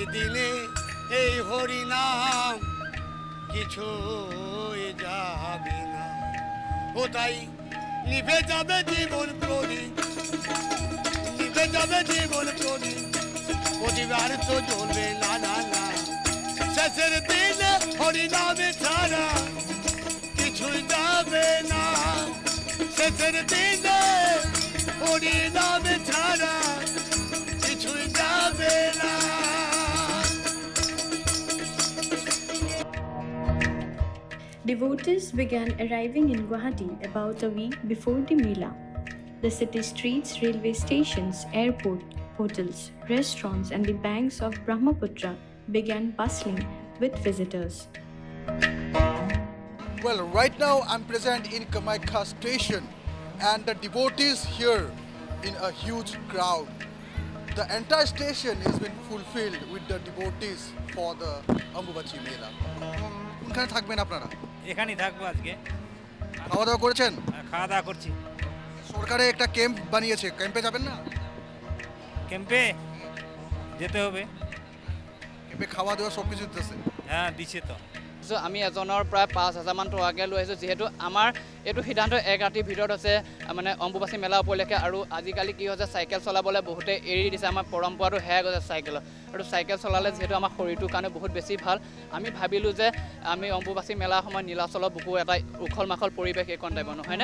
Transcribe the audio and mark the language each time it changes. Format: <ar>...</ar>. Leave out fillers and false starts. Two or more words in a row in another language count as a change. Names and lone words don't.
<bn>দিনে এই হরি নাম কিছু যাবে না ও তাই নিভে যাবে জীবন প্রদীপ নিভে যাবে জীবন প্রদীপ প্রদীপ তো জ্বলবে না না না শেষের দিনে হরি নামে ছাড়া কিছুই যাবে না শেষের দিনে হরি নামে ছাড়া কিছুই যাবে না</bn> <en>Devotees began arriving in Guwahati about a week before the Mela. The city streets, railway stations, airport, hotels, restaurants and the banks of Brahmaputra began bustling with visitors. Well, right now I'm present in Kamaikha station and the devotees here in a huge crowd. The entire station has been fulfilled with the devotees for the Ambubachi Mela.</en> <bn>কোনখানে থাকবেন আপনারা? এখানেই থাকবো আজকে। খাওয়া দাওয়া করেছেন? খাওয়া দাওয়া করছি। সরকারে একটা ক্যাম্প বানিয়েছে, ক্যাম্পে যাবেন না? ক্যাম্পে যেতে হবে। ক্যাম্পে খাওয়া দাওয়া সব কিছু দিতেছে? হ্যাঁ দিছে তো।</bn> <as>আমি এজনৰ প্ৰায় 5,000 মান টকাকৈ লৈ আহিছোঁ যিহেতু আমাৰ এইটো সিদ্ধান্ত এক ৰাতিৰ ভিতৰত আছে মানে অম্বুবাচী মেলা উপলক্ষে আৰু আজিকালি কি হৈছে চাইকেল চলাবলৈ বহুতে এৰি দিছে আমাৰ পৰম্পৰাটো হেৰাই গৈছে চাইকেলত আৰু চাইকেল চলালে যিহেতু আমাৰ শৰীৰটোৰ কাৰণে বহুত বেছি ভাল আমি ভাবিলোঁ যে আমি অম্বুবাচী মেলাৰ সময়ত নীলাচলৰ বুকু এটা উখল মাখল পৰিৱেশ এইকণ টাইপৰ নহয়নে</as>